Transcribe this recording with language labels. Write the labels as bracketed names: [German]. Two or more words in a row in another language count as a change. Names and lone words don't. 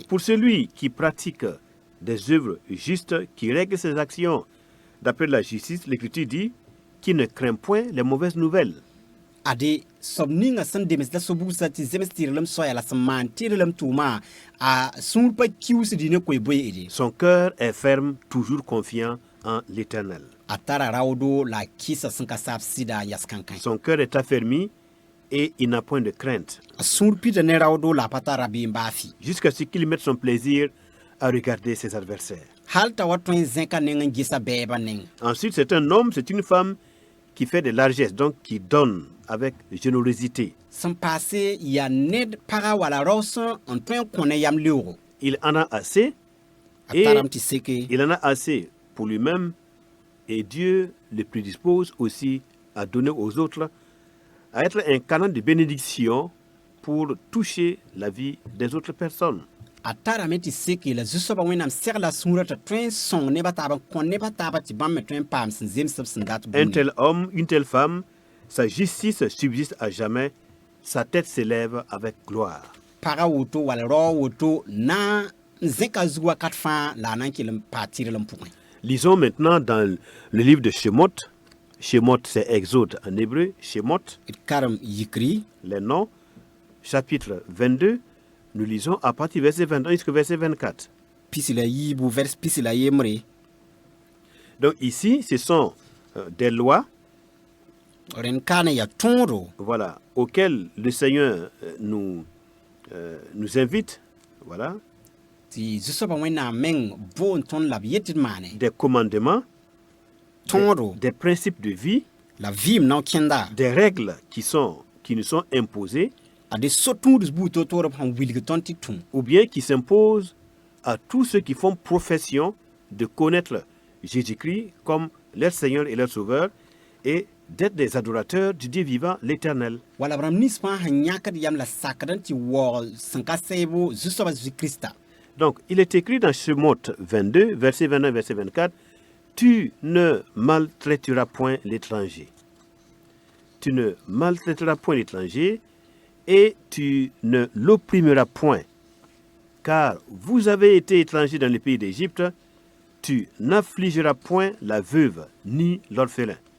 [French] Pour celui qui pratique des œuvres justes, qui règle ses actions d'après la justice, l'Écriture dit qu'il ne craint point les mauvaises nouvelles. [Mossi] Ade soab ninga sẽn dems la so-bugsã tɩ zems tɩrlem soya la sẽn maan tɩrlem tʋʋma a sũur pa kiusdi ne koe-boeede. [French] Son cœur est ferme, toujours confiant en l'Éternel. [Mossi] A tara raoodo la a kɩsa sẽn ka saab sɩda yas kãnkã. [French] Son cœur est affermi et il n'a point de crainte, [Mossi] A sũur pida ne raoodo la a pa tara bɩ n baafi. [French] jusqu'à ce qu'il mette son plaisir à regarder ses adversaires. [Mossi] Hal t'a wa tõe n zẽka neng n gesa bɛɛbã neng. [French] Ensuite, c'est un homme, c'est une femme qui fait de largesse, donc qui donne avec générosité. [Mossi] Sẽn paase yaa ned paga wala raoos n tõe n kõ ne yam leoogo. [French] Il en a assez [Mossi] A [French] et [Mossi] tarame tɩ seke [French] il en a assez pour lui-même et Dieu le prédispose aussi à donner aux autres, à être un canal de bénédiction pour toucher la vie des autres personnes. [Mossi] a tarame tɩ seke la zu-soabã wẽnnaam segla a sũurã t'a tõe n sõng nebã taab n kõ nebã taabã tɩ bãmb me tõe n paam sẽn zems b sẽn dat [French] Un [Mossi] bũmb. [French] tel homme, une telle femme, sa justice subsiste à jamais, sa tête s'élève avec gloire. [Mossi] Paga woto wala rao woto na n zẽka zug wakat fãa la a na n kell n paa tɩrlem pʋgẽ. [French] Lisons maintenant dans le livre de Shemot. Shemot, c'est Exode en hébreu. Shemot, [Mossi] D karem yikri [French] les noms, chapitre 22. Nous lisons à partir du verset 21 jusqu'au verset 24. [Mossi] pisi la yiibu vers pisi la yembre [French] Donc ici, ce sont des lois, [Mossi] ren kaane ya tõodo [French] voilà, auxquelles le Seigneur nous invite, voilà, [Mossi] tɩ zu-soabã wẽnnaam meng boon tõnd la b yet d maane [French] des commandements, [Mossi] tõodo [French] des principes de vie, [Mossi] la vɩɩm nao-kẽnda [French] des règles qui nous sont imposées, [Mossi] a de so-tũuds buud to-toorb sẽn wilg tõnd tɩ tũ [French] ou bien qui s'imposent à tous ceux qui font profession de connaître Jésus-Christ comme leur Seigneur et leur Sauveur et d'être des adorateurs du Dieu vivant, l'Éternel. [Mossi] wala b rãmb nins fãa sẽn yãkd yam la sakd n tɩ waoog sẽn ka sɛɛbo zu-soabã Jésus-Krista. [French] Donc, il est écrit dans Shemot 22, verset 29, verset 24, « Tu ne maltraiteras point l'étranger. Tu ne maltraiteras point l'étranger et tu ne l'opprimeras point. Car vous avez été étrangers dans le pays d'Égypte, tu n'affligeras point la veuve ni l'orphelin.